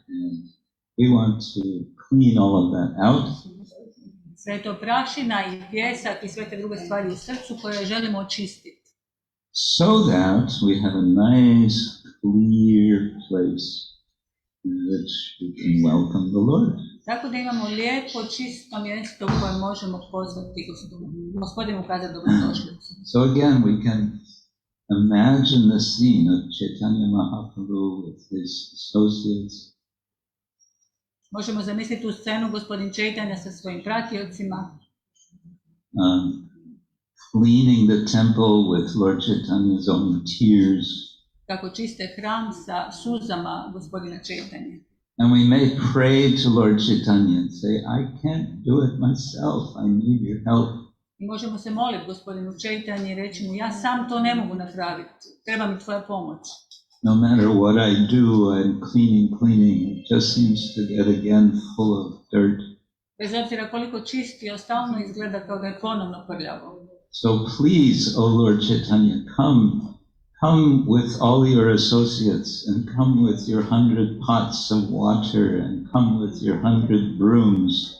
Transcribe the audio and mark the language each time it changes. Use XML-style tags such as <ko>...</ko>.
<en>And we want to clean all of that out.</en> <hr>Sve to prašina i pjesak i sve te druge stvari u srcu koje želimo očistiti.</hr> <en>So that we have a nice, clear place in which we can welcome the Lord.</en> <hr>Tako da imamo lijepo, čisto mjesto u kojem možemo pozvati Gospodinu kazati dobrodošlicu.</hr> <en>So again, we can imagine the scene of Chaitanya Mahaprabhu with his associates</en> <hr>Možemo zamisliti tu scenu gospodin Chaitanya sa svojim pratiocima.</hr> <en>Cleaning the temple with Lord Chaitanya's own tears.</en> <hr>Kako čiste hram sa suzama gospodina Chaitanya.</hr> <en>And we may pray to Lord Chaitanya and say, I can't do it myself, I need your help.</en> <hr>I možemo se moliti gospodinu Chaitanya i reći mu, ja sam to ne mogu napraviti, treba mi tvoja pomoć.</hr> <en>No matter what I do, I'm cleaning, it just seems to get again full of dirt.</en> <hr>Bez obzira koliko čistio, stalno izgleda kao da je ponovno prljavo.</hr> <en>So please, O Lord Chaitanya, come with all your associates and come with your 100 pots of water and come with your 100 brooms.</en>